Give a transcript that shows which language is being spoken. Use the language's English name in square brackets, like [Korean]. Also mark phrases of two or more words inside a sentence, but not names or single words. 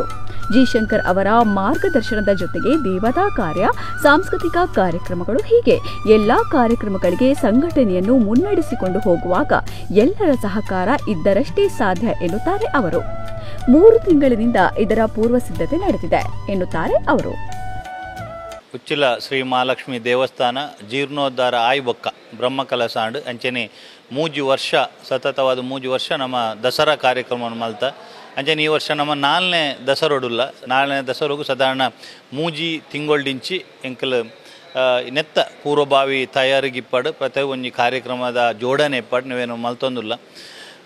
[Kannada] ಜಿ ಶಂಕರ್ ಅವರ ಮಾರ್ಗದರ್ಶನದ ಜೊತೆಗೆ ದೇವತಾ ಕಾರ್ಯ, ಸಾಂಸ್ಕೃತಿಕ ಕಾರ್ಯಕ್ರಮಗಳು ಹೀಗೆ ಎಲ್ಲಾ ಕಾರ್ಯಕ್ರಮಗಳಿಗೆ ಸಂಘಟನೆಯನ್ನು ಮುನ್ನಡೆಸಿಕೊಂಡು ಹೋಗುವಾಗ ಎಲ್ಲರ ಸಹಕಾರ ಇದ್ದರಷ್ಟೇ ಸಾಧ್ಯ ಎನ್ನುತ್ತಾರೆ ಅವರು. 3 ತಿಂಗಳಿನಿಂದ ಇದರ ಪೂರ್ವ ಸಿದ್ಧತೆ ನಡೆದಿದೆ ಎನ್ನುತ್ತಾರೆ ಅವರು. [Tulu] ಉಚ್ಚಿಲ ಶ್ರೀ ಮಹಾಲಕ್ಷ್ಮಿ ದೇವಸ್ಥಾನ ಜೀರ್ಣೋದ್ಧಾರ ಆಯ್ಬೊಕ್ಕ ಬ್ರಹ್ಮಕಲಸಾಂಡ್ ಅಂಚನೆ 3 ವರ್ಷ ಸತತವಾದ 3 ವರ್ಷ [Kannada] ನಮ್ಮ ದಸರಾ ಕಾರ್ಯಕ್ರಮವನ್ನು [Tulu] ಮಲ್ತ ಅಂಚನೆ ಈ ವರ್ಷ ನಮ್ಮ 4ನೇ ದಸರೋಡುಲ್ಲ. 4ನೇ ದಸರೋಗು ಸಾಧಾರಣ 3 ತಿಂಗೊಳ್ದಿಂಚಿ ಎಂಕಲ್ ನೆತ್ತ ಪೂರ್ವಭಾವಿ ತಯಾರಿಗಿಪ್ಪಡು ಪ್ರತಿ ಒಂಜಿ ಕಾರ್ಯಕ್ರಮದ ಜೋಡಣೆ ಇಪ್ಪಡು ನೀವೇನು ಮಲ್ತೊಂದುಲ್ಲ.